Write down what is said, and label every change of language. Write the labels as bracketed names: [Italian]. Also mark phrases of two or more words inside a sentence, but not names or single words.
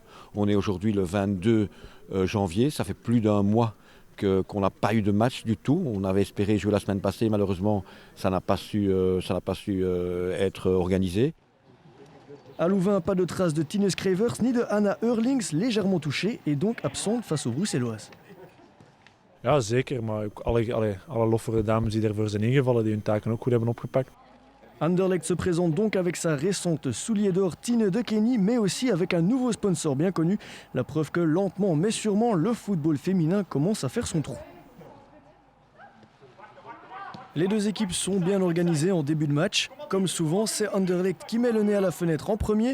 [French] On est aujourd'hui le 22 janvier, ça fait plus d'un mois qu'on n'a pas eu de match du tout. On avait espéré jouer la semaine passée, malheureusement ça n'a pas su être organisé. À Louvain, pas de traces de Tine Scravers ni de Anna Eurlings, légèrement touchée et donc absente face aux Bruxelloises. [Dutch] Ja, zeker, maar ook alle lof voor de dames die ervoor zijn ingevallen, die hun taken ook goed hebben opgepakt. [French] Anderlecht se présente donc avec sa récente soulier d'or Tine de Kenny, mais aussi avec un nouveau sponsor bien connu. La preuve que lentement mais sûrement, le football féminin commence à faire son trou. Les deux équipes sont bien organisées en début de match. Comme souvent, c'est Anderlecht qui met le nez à la fenêtre en premier.